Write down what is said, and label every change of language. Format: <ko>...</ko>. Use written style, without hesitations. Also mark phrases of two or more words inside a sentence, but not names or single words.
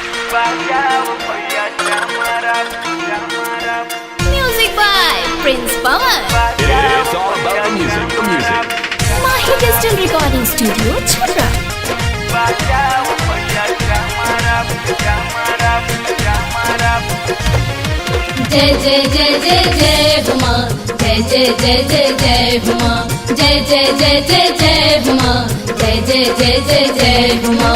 <en>Music by Prince Pawan. It's all about the music. Mahi Digital Recording Studio, Chhapra.</en> <hi>जय जय जय जय जय हुमा, जय जय जय जय जय हुमा, जय जय जय जय जय हुमा, जय जय जय जय जय हुमा।</hi>